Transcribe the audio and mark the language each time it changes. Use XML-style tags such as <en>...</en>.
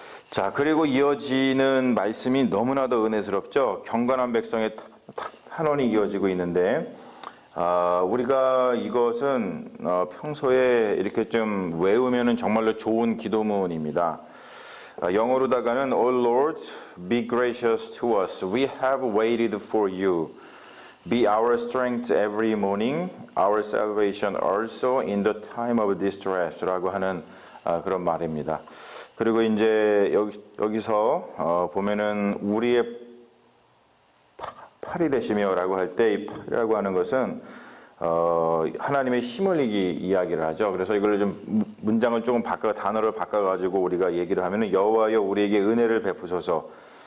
<ko>자, 그리고 이어지는 말씀이 너무나도 은혜스럽죠. 경건한 백성의 탄원이 이어지고 있는데, 우리가 이것은 평소에 이렇게 좀 외우면은 정말로 좋은 기도문입니다. 영어로다가는</ko> <en>Oh Lord, be gracious to us. We have waited for you. Be our strength every morning, our salvation also in the time of distress.</en> <ko>라고 하는 그런 말입니다. 그리고 이제 여기서 보면은 우리의 팔이 되시며 라고 할 때, 이 팔이라고 하는 것은 하나님의 힘을 이야기를 하죠. 그래서 이걸 좀 문장을 조금 단어를 바꿔가지고 우리가 얘기를 하면은, 여호와여 우리에게 은혜를 베푸소서.</ko>